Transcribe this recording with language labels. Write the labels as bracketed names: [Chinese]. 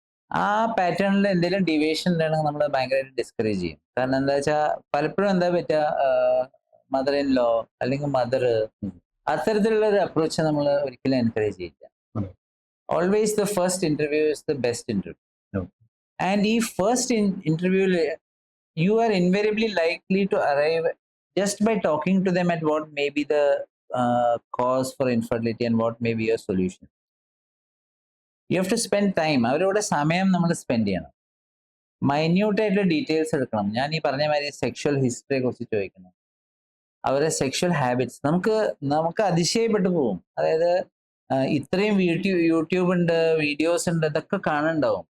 [Malayalam] ആ പാറ്റേണിൽ എന്തെങ്കിലും ഡീവിയേഷൻ ഉണ്ടെങ്കിൽ നമ്മൾ ഭയങ്കരമായിട്ട് ഡിസ്കറേജ് ചെയ്യും. കാരണം എന്താ വെച്ചാൽ പലപ്പോഴും എന്താ പറ്റുക, മദർ ഇൻ ലോ അല്ലെങ്കിൽ മദർ അത്തരത്തിലുള്ള ഒരു അപ്രോച്ച് നമ്മൾ ഒരിക്കലും എൻകറേജ് ചെയ്യില്ല. [English] Always the first interview is the best interview. And [Malayalam] ഈ ഫസ്റ്റ് ഇന്റർവ്യൂവിൽ [English] you are invariably likely to arrive just by talking to them at what may be the cause for infertility and what may be your solution. You have to spend time. [Malayalam] അവരോട് സമയം നമ്മൾ spend ചെയ്യണം. Minute ആയിട്ടുള്ള details എടുക്കണം. ഞാൻ ഈ പറഞ്ഞ മാതിരി സെക്ഷൽ ഹിസ്റ്ററിയെ കുറിച്ച് ചോദിക്കണം, അവരുടെ സെക്ഷൽ ഹാബിറ്റ്സ്. നമുക്ക് അതിശയപ്പെട്ടു പോകും. അതായത് ഇത്രയും യൂട്യൂബ് ഉണ്ട്, വീഡിയോസ് ഉണ്ട്, ഇതൊക്കെ കാണുന്നുണ്ടാവും.